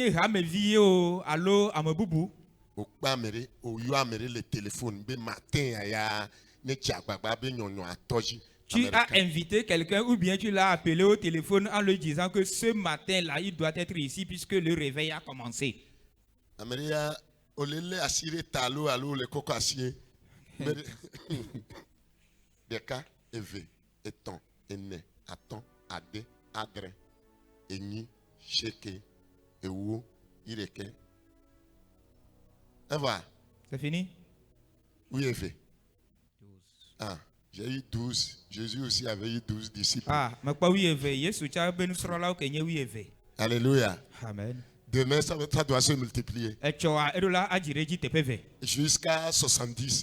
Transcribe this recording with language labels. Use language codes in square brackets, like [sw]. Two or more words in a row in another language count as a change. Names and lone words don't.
[fr] Tu as invité quelqu'un ou bien tu l'as appelé au téléphone en lui disant que ce matin-là, il doit être ici puisque le réveil a commencé. [ee] Deka, Eve, Eton, Ene, Aton, Ade, Adre, Eni, Sheke, Ewo, Ireke. Eva. [fr] C'est fini? Oui, Eve. 12. Ah, j'ai eu 12. Jésus aussi avait eu 12 disciples. Ah, mais pas oui, Eve. Yesu, tu as béni sur la oui, Eve. Alléluia. Amen. Demain, ça doit se multiplier. Jusqu'à 70.